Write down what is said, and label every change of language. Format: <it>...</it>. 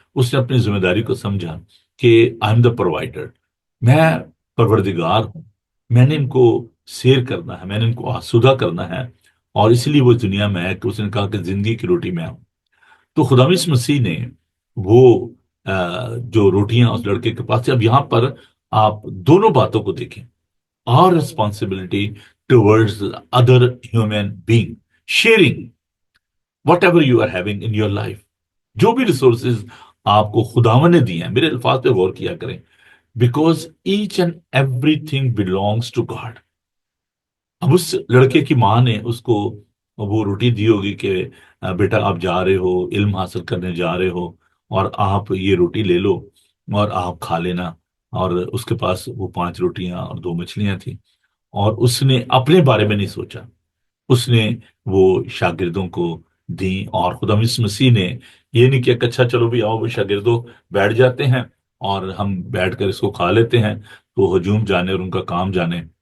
<ur>اس نے اپنی ذمہ داری کو سمجھا کہ</ur> <en>I am the provider,</en> <ur>میں پروردگار ہوں، میں نے ان کو سیر کرنا ہے، میں نے ان کو آسودہ کرنا ہے، اور اس لیے وہ دنیا میں ہے کہ اس نے کہا کہ زندگی کی روٹی میں ہوں. تو خدا یسوع مسیح نے وہ جو روٹیاں اس لڑکے کے پاس تھی. اب یہاں پر آپ دونوں باتوں کو دیکھیں.</ur> <en>Our responsibility towards other human being, sharing whatever you are having in your life,</en> <ur>جو بھی ریسورسز آپ کو خداوند نے دی ہیں، میرے الفاظ پہ غور کیا کریں،</ur> <en>Because each and every thing belongs to God.</en> <ur>اب اس لڑکے کی ماں نے اس کو وہ روٹی دی ہوگی کہ بیٹا آپ جا رہے ہو، علم حاصل کرنے جا رہے ہو، اور آپ یہ روٹی لے لو اور آپ کھا لینا۔ اور اس کے پاس وہ 5 روٹیاں اور 2 مچھلیاں تھیں، اور اس نے اپنے بارے میں نہیں سوچا، اس نے وہ شاگردوں کو دیں۔ اور خدا یسوع مسیح نے یہ نہیں کیا کہ اچھا چلو بھی آؤ وہ شاگردوں بیٹھ جاتے ہیں اور ہم بیٹھ کر اس کو کھا لیتے ہیں، تو ہجوم جانے اور ان کا کام جانے۔</ur>